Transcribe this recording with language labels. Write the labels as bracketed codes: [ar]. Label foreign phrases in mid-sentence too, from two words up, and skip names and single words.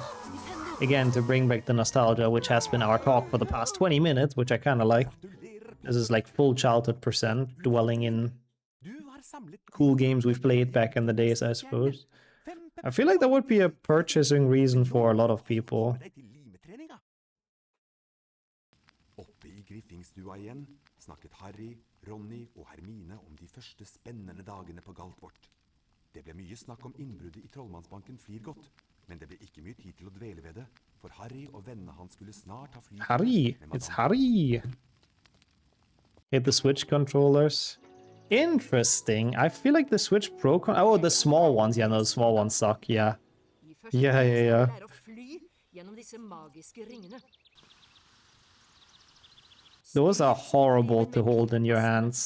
[en] Again, to bring back the nostalgia, which has been our talk for the past 20 minutes, which I kind of like. This is like full childhood percent, dwelling in cool games we've played back in the days, I suppose. I feel like that would be a purchasing reason for a lot of people. [no] Oppe I Griffingstua igjen snakket Harry, Ronny og Hermine om de første spennende dagene på Galtvort. Det ble mye snakk om innbruddet I Trollmannsbanken Flirgodt, men det ble ikke mye tid til å dvele ved det, for Harry og vennene hans skulle snart ha flyt. [en] Harry! It's Harry! Hit the Switch controllers. Interesting. I feel like the Switch Pro oh, the small ones. Yeah, no, the small ones suck. Yeah. Yeah. Those are horrible to hold in your hands.